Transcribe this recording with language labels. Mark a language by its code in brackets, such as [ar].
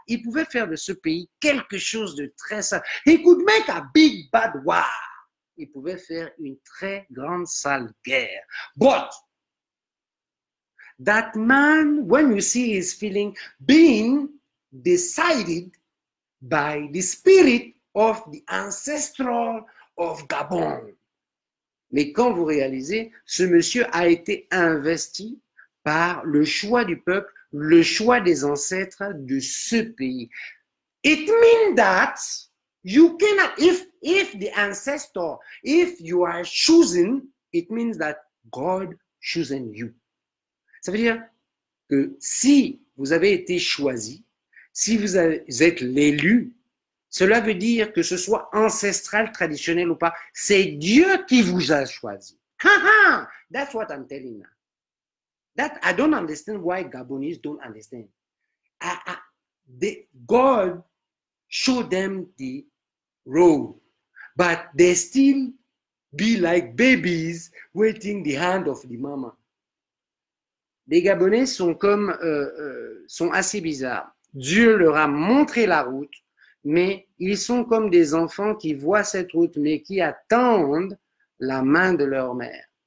[fr] Il pouvait faire de ce pays quelque chose de très sale. [en] He could make a big bad war. [fr] Il pouvait faire une très grande sale guerre. [en] But that man, when you see his feeling, being decided by the spirit of the ancestral of Gabon. [fr] Mais quand vous réalisez, ce monsieur a été investi par le choix du peuple, le choix des ancêtres de ce pays. [en] It means that you cannot, if the ancestor, if you are chosen, it means that God chosen you. [fr] Ça veut dire que si vous avez été choisi, si vous êtes l'élu, cela veut dire que ce soit ancestral, traditionnel ou pas, c'est Dieu qui vous a choisi. [en] That's what I'm telling you. That I don't understand why Gabonese don't understand. God showed them the road, but they still be like babies waiting the hand of the mama. [fr] Les Gabonais sont sont assez bizarres. Dieu leur a montré la route, mais ils sont comme des enfants qui voient cette route, mais qui attendent la main de leur mère.